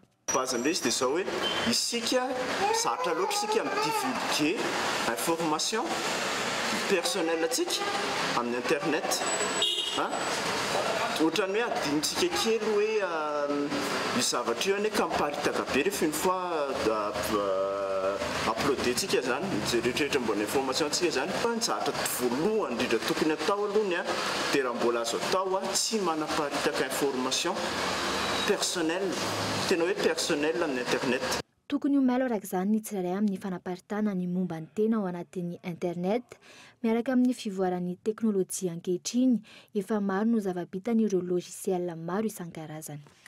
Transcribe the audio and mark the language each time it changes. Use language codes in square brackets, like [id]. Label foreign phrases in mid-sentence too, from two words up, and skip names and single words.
[mg] Bazandre izy dia zao hoe isika sarotra loatra isika midivulguer [fr] information personnel [mg] atsika amin'ny internet ohatrany hoe adinitsika kely hoe io zavatra io ane ka miparitaka be rehefa [fr] une fois uploadé [mg] tsika zany rehetrarehetra mbona information tsika zany fa ny zavatra voalohany indrindra tokony atao alohany dia raha mbola azo atao tsy manaparitaka [fr] information personnel, [mg] tena hoe personnel amin'ny internet. Tokony ho mailo arak'izany ny tsirairay amin'ny fanaparitana ny momba ny tena ao anatin'ny internet miaraka amin'ny fivoaran'ny teknôlôjia ankehitriny efa maro no zava-bitan'ireo logiciel maro isan-karazany.